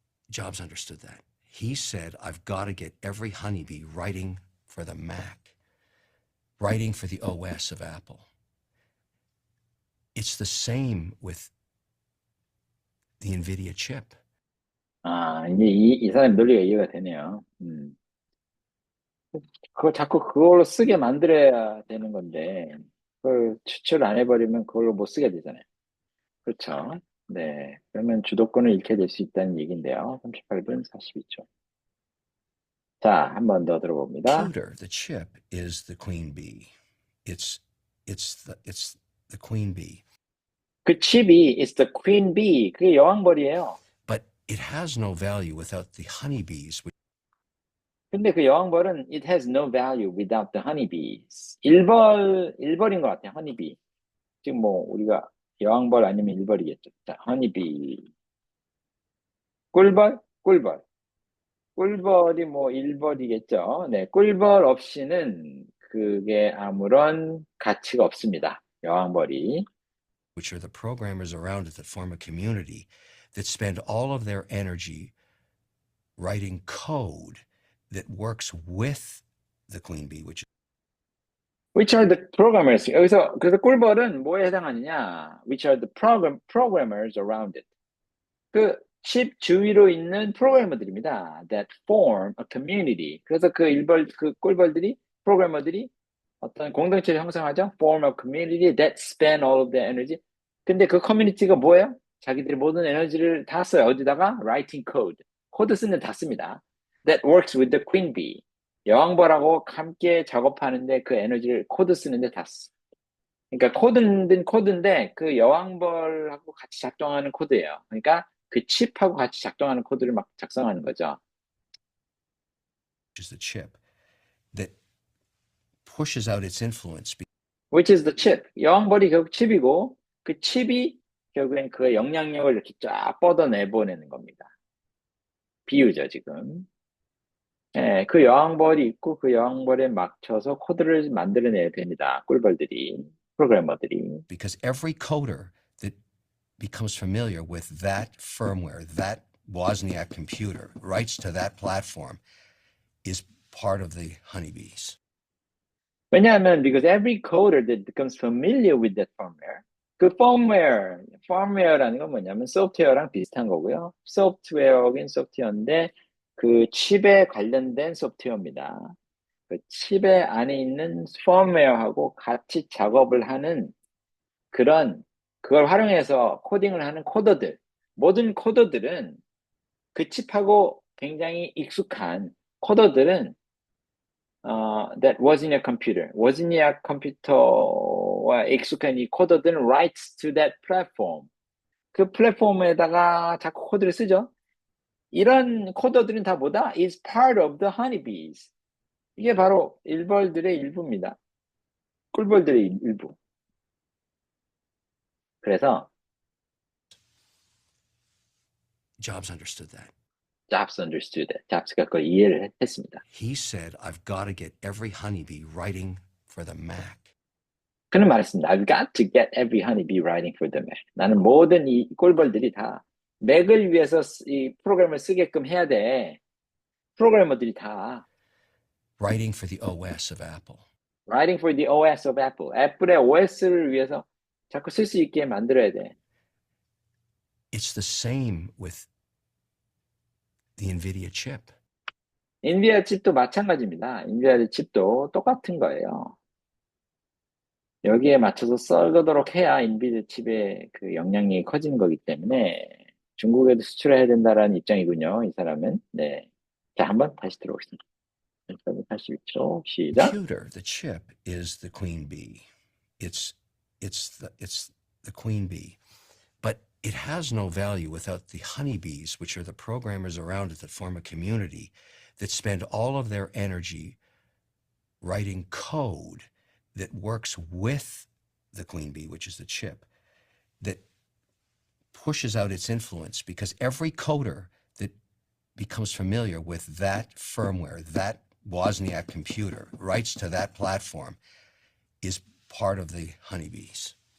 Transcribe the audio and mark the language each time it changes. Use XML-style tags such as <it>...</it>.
<en>Jobs understood that. He said, I've got to get every honeybee writing for the Mac, writing for the OS of Apple. It's the same with the NVIDIA chip.</en> <ko>이제 이 사람 논리가 이해가 되네요. 그걸 자꾸 그걸로 쓰게 만들어야 되는 건데, 그걸 추출 안 해버리면 그걸로 못 쓰게 되잖아요. 그렇죠. 네. 그러면 주도권을 잃게 될 수 있다는 얘기인데요. 38분 42초. 자, 한 번 더 들어봅니다.</ko> <en>Computer, the chip, is the queen bee. It's the queen bee.</en> <ko>그 칩이</ko> <en>is the queen bee.</en> <ko>그게 여왕벌이에요.</ko> <en>But it has no value without the honeybees.</en> <ko>근데 그 여왕벌은</ko> <en>it has no value without the honeybees.</en> <ko>일벌인 것 같아요. honeybee. 지금 뭐 우리가 여왕벌 아니면 일벌이겠죠. 자, honeybee. 꿀벌? 꿀벌. 꿀벌이 뭐 일벌이겠죠. 네, 꿀벌 없이는 그게 아무런 가치가 없습니다. 여왕벌이.</ko> <en>Which are the programmers around it that form a community that spend all of their energy writing code that works with the queen bee, Which are the programmers?</en> <ko>여기서 그래서 꿀벌은 뭐에 해당하느냐?</ko> <en>Which are the programmers around it?</en> <ko>그 칩 주위로 있는 프로그래머들입니다.</ko> <en>That form a community.</en> <ko>그래서 그 꿀벌들이 프로그래머들이 어떤 공동체를 형성하죠.</ko> <en>Form a community that spend all of their energy.</en> <ko>근데 그 커뮤니티가 뭐예요? 자기들이 모든 에너지를 다 써요. 어디다가?</ko> <en>Writing code.</en> <ko>코드 쓰는 다 씁니다.</ko> <en>That works with the queen bee.</en> <ko>여왕벌하고 함께 작업하는데 그 에너지를 코드 쓰는데 다 써. 그러니까 코드는 코드인데 그 여왕벌하고 같이 작동하는 코드예요. 그러니까 그 칩하고 같이 작동하는 코드를 막 작성하는 거죠.</ko> <en>is the chip, that pushes out its influence. Which is the chip.</en> <ko>여왕벌이 결국 칩이고 그 칩이 결국엔 그 영향력을 이렇게 쫙 뻗어내보내는 겁니다. 비유죠, 지금. 예, 그 여왕벌이 있고 그 여왕벌에 맞춰서 코드를 만들어내야 됩니다. 꿀벌들이, 프로그래머들이.</ko> <en>Because every coder that becomes familiar with that firmware, that Wozniak computer, writes to that platform, is part of the honeybees.</en> <ko>왜냐하면</ko> <en>because every coder that becomes familiar with that firmware,</en> <ko>그 firmware라는 건 뭐냐면 소프트웨어랑 비슷한 거고요. 소프트웨어긴 소프트웨어인데 그 칩에 관련된 소프트웨어입니다. 그 칩에 안에 있는 firmware하고 같이 작업을 하는 그걸 활용해서 코딩을 하는 코더들, 모든 코더들은 그 칩하고 굉장히 익숙한 코더들은</ko> <en>that Wozniak computer,</en> <ko>워즈니악 컴퓨터와 익숙한 이 코더들은</ko> <en>writes to that platform.</en> <ko>그 플랫폼에다가 자꾸 코드를 쓰죠. 이런 코더들은 다 뭐다?</ko> <en>is part of the honeybees.</en> <ko>이게 바로 일벌들의 일부입니다. 꿀벌들의 일부. 그래서</ko> <en>Jobs understood that. Jobs understood that.</en> <ko>잡스가 그걸 이해를 했습니다.</ko> <en>He said, I've got to get every honeybee writing for the Mac.</en> <ko>그는 말했습니다.</ko> <en>I've got to get every honeybee writing for the Mac.</en> <ko>나는 모든 이 꿀벌들이 다 맥을 위해서 이 프로그램을 쓰게끔 해야 돼. 프로그래머들이 다</ko> <en>Writing for the OS of Apple. writing for the OS of Apple.</en> <ko>애플의 OS를 위해서 자꾸 쓸 수 있게 만들어야 돼.</ko> <en>It's the same with the NVIDIA chip.</en> <ko>인비디아 칩도 마찬가지입니다. 인비디아 칩도 똑같은 거예요. 여기에 맞춰서 썰도록 해야 인비디아 칩의 그 영향력이 커지는 거기 때문에 중국에도 수출해야 된다라는 입장이군요. 이 사람은. 네. 자, 한번 다시 들어보겠습니다. 82초 시작.</ko> <en>Computer, the chip, is the queen bee. It's the queen bee. But it has no value without the honeybees, which are the programmers around it that form a community that spend all of their energy writing code that works with the queen bee, which is the chip, that pushes out its influence, because every coder that becomes familiar with that firmware, that Wozniak computer, writes to that platform, is part of the honeybees.</en>